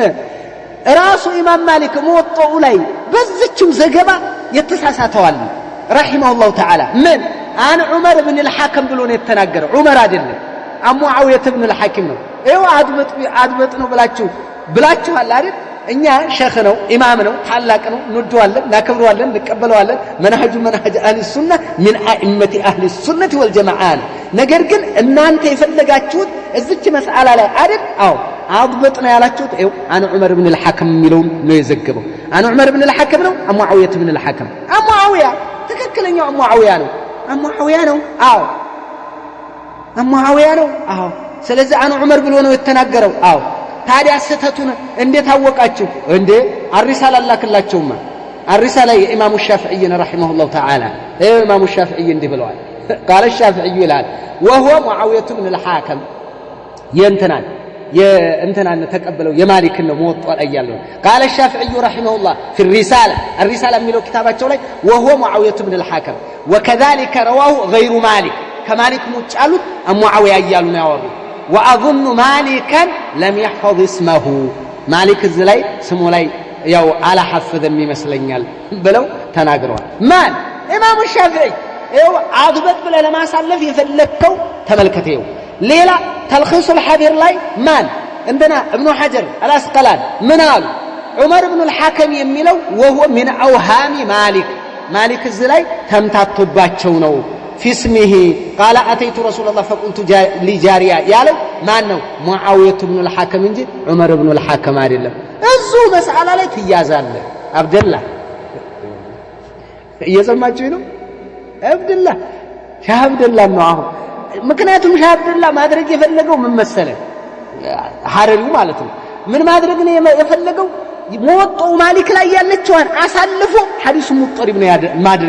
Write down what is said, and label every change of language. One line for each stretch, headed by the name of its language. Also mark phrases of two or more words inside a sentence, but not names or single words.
Amharic: ራሱ ኢማም ማሊክ ሞጦው ላይ በዚህችም ዘገባ የተሳሳተዋል
Arabic: رحمه الله تعالى
Amharic: ምን አን ዑመር ኢብኑ አልሐከም ብሎ ነው የተናገረው ዑመር አይደለም አሙዓዊያ ኢብኑ አልሐከም ነው አድበጥ ነው ብላችኋል አይደል እኛ ሸኽ ነው ኢማም ነው ታላቅ ነው እንወደዋለን እናከብረዋለን እንቀበለዋለን መንሃጁ
Arabic: منهج أهل السنة من ائمه اهل السنه والجماعه
Amharic: ነገር ግን እናንተ የፈለጋችሁት እዚች መስአላ ላይ አይደል አዎ አضبጥ ነው ያላችሁት ይኸው አን ዑመር ብን الحكم የሚለውን ነው የዘገበው አን ዑመር ብን الحكم ነው ሙአዊያ ብን الحكم ሙአዊያ ትክክለኛው ሙአዊያ ነው አዎ ሙአዊያ ነው አዎ ስለዚህ አን ዑመር ብሎ ነው የተናገረው አዎ ታዲያ ስተቱን እንዴት አወቃችሁ እንዴ አርሳላ ላክላቸውማ አርሳላ የኢማሙ ሻፊዒ
Arabic: رحمه الله تعالى
Amharic: ኢማሙ ሻፊዒ እንዲህ ብለዋል
Arabic: قال الشافعي
Amharic: ይላል
Arabic: وهو معاويه بن الحكم
Amharic: የእንትናን ተቀበለው የማሊክን ነው ሞጣ ላይ ያለው
Arabic: قال الشافعي رحمه الله في الرساله
Amharic: የሚለው ኪታባቸው ላይ
Arabic: وهو معاويه بن الحكم وكذلك رواه غير مالك كمالك
Amharic: ሙጫሉት ሙአዊያ ያያሉ ነው ያወሩ
Arabic: واظن مالكا لم يحفظ اسمه مالك
Amharic: እዚህ ላይ ስሙ ላይ ያው አላሐፈዘም ይመስለኛል ብለው ተናግረዋል ማን ኢማሙ ሻፊዒ ይኸው አድበጥ ብለህ ለማሳለፍ የፈለከው ተመልከተው ሌላ ተልኺስ الحبير ላይ ማን እንደና ابن حجر الاسقلان ምን አሉ ዑመር ብን الحكم የሚለው
Arabic: وهو من اوهام مالك
Amharic: እዚህ ላይ ተምታቶባቸው ነው
Arabic: في اسمه قال اتيت رسول الله فقلت لجاريه
Amharic: ያለው ማን ነው ሙአዊያ ብን الحكم እንጂ ዑመር ብን الحكم አይደለም እዙ መስአላ ላይ ትያዛለ አብደላ እየሰማችሁ ነው አብደላ ሻህ አብደላ ነው አሁን ምክንያቱም ሻህ አብደላ ማድረግ የፈለገው ምን መሰለ ሐረሪው ማለት ነው ምን ማድረግ ነው የፈለገው ሞጣው ማሊክ ላይ ያለችዋን አሳልፎ ሐዲሱ ሙጠሪብ ነው ማድረግ